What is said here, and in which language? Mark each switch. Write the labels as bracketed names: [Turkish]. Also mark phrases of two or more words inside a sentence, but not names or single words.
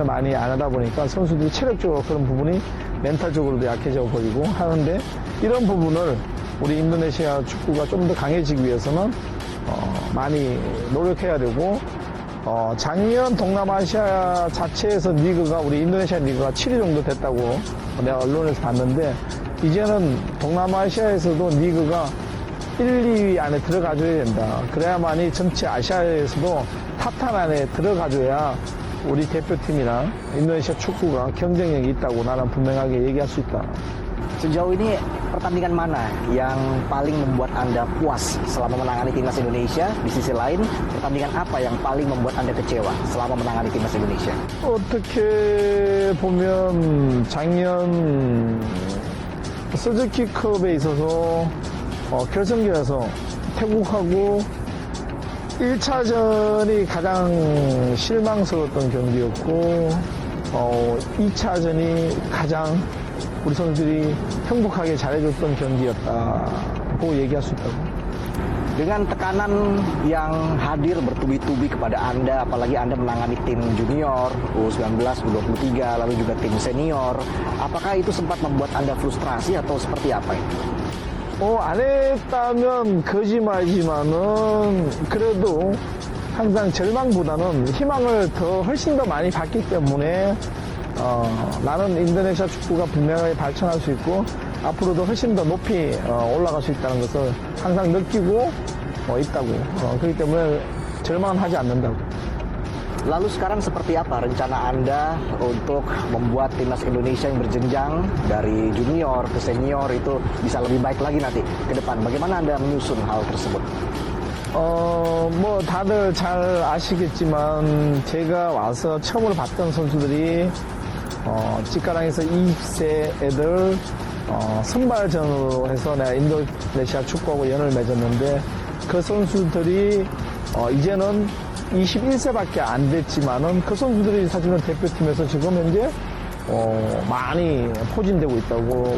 [Korean] 많이 안 하다 보니까 선수들이 체력적으로 그런 부분이 멘탈적으로도 약해져 버리고 하는데 이런 부분을 우리 인도네시아 축구가 좀 더 강해지기 위해서는 많이 노력해야 되고 작년 동남아시아 자체에서 리그가 우리 인도네시아 리그가 7위 정도 됐다고 내가 언론에서 봤는데 이제는 동남아시아에서도 리그가 1, 2위 안에 들어가줘야 된다. 그래야만이 전체 아시아에서도 탑10 안에 들어가줘야 우리 대표팀이랑 인도네시아 축구가 경쟁력이 있다고 나는 분명하게 얘기할 수 있다. [Indonesian] Sejauh ini pertandingan mana yang paling membuat Anda puas selama menangani timnas Indonesia? Di sisi lain, pertandingan apa yang paling membuat Anda kecewa selama menangani timnas Indonesia? [Korean] 어떻게 보면 작년 스즈키컵에 있어서 결승전에서 태국하고 1차전이 가장 실망스러웠던 경기였고 2차전이 가장 우리 선수들이 행복하게 잘해줬던 경기였다고 얘기할 수 있다고. [Indonesian] Dengan tekanan yang hadir bertubi-tubi kepada Anda, apalagi Anda menangani tim junior, U19, U23, lalu juga tim senior, apakah itu sempat membuat Anda frustrasi atau seperti apa ini? [Korean] 안 했다면 거짓말이지만은 그래도 항상 절망보다는 희망을 훨씬 더 많이 받기 때문에 나는 인도네시아 축구가 분명하게 발전할 수 있고 앞으로도 훨씬 더 높이 올라갈 수 있다는 것을 항상 느끼고 있다고. 그렇기 때문에 절망은 하지 않는다고. [Indonesian] Lalu sekarang seperti apa rencana Anda untuk membuat timnas Indonesia yang berjenjang dari junior ke senior itu bisa lebih baik lagi nanti ke depan? Bagaimana Anda menyusun hal tersebut? [Korean] 뭐 다들 잘 아시겠지만 제가 와서 처음으로 봤던 선수들이 찌까랑에서 20세 애들 선발전으로 해서 내가 인도네시아 축구하고 연을 맺었는데 그 선수들이 이제는 21세밖에 안 됐지만은 그 선수들이 사실은 대표팀에서 지금 현재 많이 포진되고 있다고.